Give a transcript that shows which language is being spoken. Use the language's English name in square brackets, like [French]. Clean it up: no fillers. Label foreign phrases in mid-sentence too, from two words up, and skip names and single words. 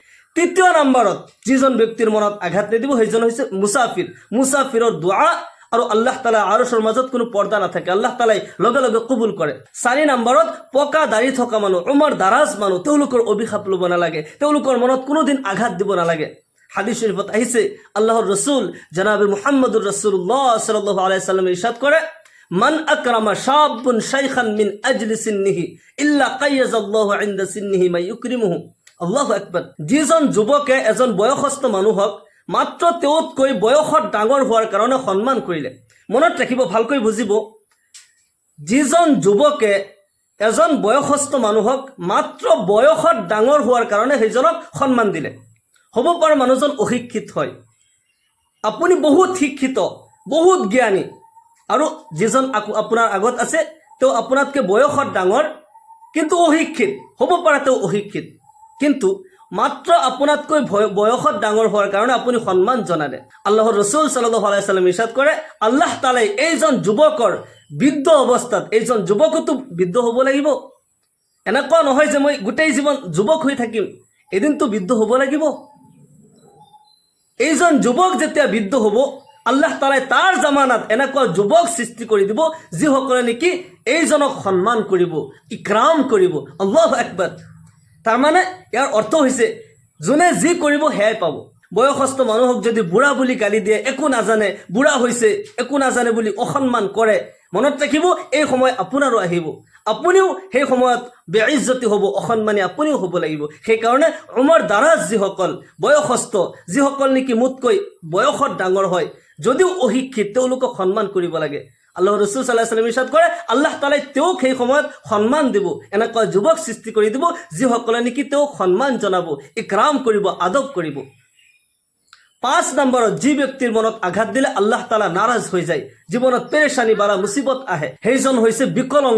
[Assamese] তৃতীয় নম্বৰত যিজন ব্যক্তিৰ মনত আঘাত নিদিব সেইজন হৈছে মুছাফিৰ। মুছাফিৰৰ দুআ আৰু [Arabic] الله تعالى [Assamese] আৰশৰ মাজত কোনো পৰ্দা নাথাকে, [Arabic] الله تعالى [Assamese] লগে লগে কবুল কৰে। 4 নম্বৰত পকা দাড়ি থকা মানুহ, [Urdu] عمر دراز [Assamese] মানুহ, তেওঁলোকৰ অভিশাপ ল'ব নালাগে, তেওঁলোকৰ মনত কোনোদিন আঘাত দিব নালাগে। হাদিস শরীফত আহিছে আল্লাহর রসুল জনাবে [Arabic] محمد رسول الله صلى الله عليه وسلم [Assamese] ইরশাদ করে, [Arabic] من أكرم شاب شيخا من أجل سنه إلا قيض الله عند سنه ما يكرمه. الله أكبر. [Assamese] যিজন যুৱকে এজন বয়সস্থ মানুহক মাত্ৰ তেওঁতকৈ বয়সত ডাঙৰ হোৱাৰ কাৰণে সন্মান কৰিলে, মনত ৰাখিব, ভালকৈ বুজিব, যিজন যুৱকে এজন বয়সস্থ মানুহক মাত্ৰ বয়সত ডাঙৰ হোৱাৰ কাৰণে সেইজনক সন্মান দিলে। হ'ব পাৰে মানুহজন অশিক্ষিত হয়, আপুনি বহুত শিক্ষিত, বহুত জ্ঞানী, আৰু যিজন আপোনাৰ আগত আছে তেওঁ আপোনাতকৈ বয়সত ডাঙৰ কিন্তু অশিক্ষিত। হ'ব পাৰে তেওঁ অশিক্ষিত, কিন্তু মাত্ৰ আপোনাতকৈ বয়সত ডাঙৰ হোৱাৰ কাৰণে আপুনি সন্মান জনালে। আল্লাহৰ ৰসুল [Arabic] صلى الله عليه وسلم [Assamese] ইৰশাদ কৰে, [Arabic] الله تعالى [Assamese] এইজন যুৱকৰ বৃদ্ধ অৱস্থাত, এইজন যুৱকতো বৃদ্ধ হ'ব লাগিব। এনেকুৱা নহয় যে মই গোটেই জীৱন যুৱক হৈ থাকিম, এদিনতো বৃদ্ধ হ'ব লাগিব। এইজন যুৱক যেতিয়া বৃদ্ধ হ'ব, [Arabic] الله تعالى [Assamese] তাৰ জামানাত এনেকুৱা যুৱক সৃষ্টি কৰি দিব যিসকলে নেকি এইজনক সন্মান কৰিব, ইকৰাম কৰিব। [Arabic] الله أكبر. [Assamese] তাৰমানে ইয়াৰ অৰ্থ হৈছে যোনে যি কৰিব সেয়াই পাব। বয়সস্থ মানুহক যদি বুঢ়া বুলি গালি দিয়ে, একো নাজানে, বুঢ়া হৈছে একো নাজানে বুলি অসন্মান কৰে, মনত ৰাখিব এই সময় আপোনাৰো আহিব, আপুনিও সেই সময়ত বেইজ্জতি হ'ব, অসন্মানী আপুনিও হ'ব লাগিব। সেইকাৰণে [Urdu] عمر دراز [Assamese] যিসকল বয়সস্থ, যিসকল নেকি মোতকৈ বয়সত ডাঙৰ হয়, যদিও অশিক্ষিত, তেওঁলোকক সন্মান কৰিব লাগে। আল্লাহ ৰসুল [Arabic] صلى الله عليه وسلم [Assamese] ইৰশাদ কৰে, [Arabic] الله تعالى [Assamese] তেওঁক সেই সময়ত সন্মান দিব, এনেকুৱা যুৱক সৃষ্টি কৰি দিব যিসকলে নেকি তেওঁক সন্মান জনাব, ইকৰাম কৰিব, আদব কৰিব। 5 নম্বৰত যি ব্যক্তিৰ মনত আঘাত দিলে [Arabic] الله تعالى [Assamese] নাৰাজ হৈ যায়, জীৱনত পেৰেশানি [Urdu] بلا مصیبت [Assamese] আহে, সেইজন হৈছে বিকলংগ।